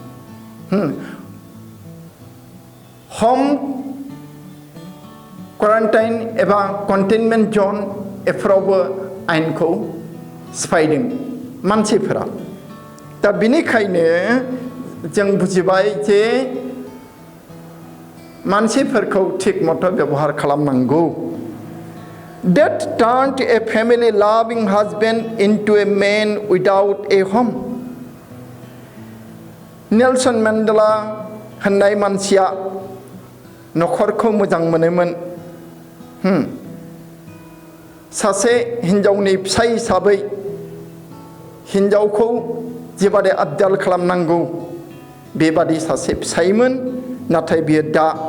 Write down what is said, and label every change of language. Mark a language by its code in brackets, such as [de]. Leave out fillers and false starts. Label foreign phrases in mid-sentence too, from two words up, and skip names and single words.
[en] home quarantine [brx] एबा [en] containment zone [brx] एफोरावबो आयेनखौ सिफायदों मानसिफोरा दा बिनिखायनो जों बुजिबाय जे मानसिफोरखौ थिग मथ' बेबहार खालामनांगौ [en] that turned a family loving husband into a man without a home. [brx] नेलसन मेन्डेला होननाय मानसिया न'खरखौ मोजां मोनोमोन सासे हिन्जावनि फिसाय हिसाबै हिन्जावखौ जेबादि आबदाल खालामनांगौ बेबादि सासे फिसायमोन नाथाय बियो दा